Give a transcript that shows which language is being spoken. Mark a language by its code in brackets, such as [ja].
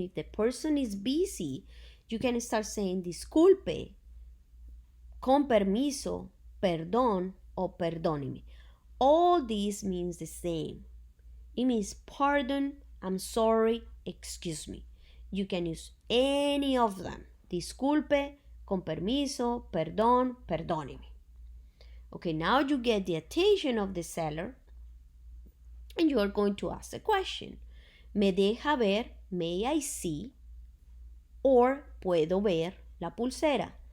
[en] If the person is busy, you can start saying [es] disculpe, con permiso, perdón, o perdóneme. [en] All these means the same. It means pardon, I'm sorry, excuse me. You can use any of them. [es] Disculpe, con permiso, perdón, perdóneme. [en] Okay, now you get the attention of the seller and you are going to ask a question. [es] Me deja ver, [en] may I see, or [es] puedo ver la pulsera.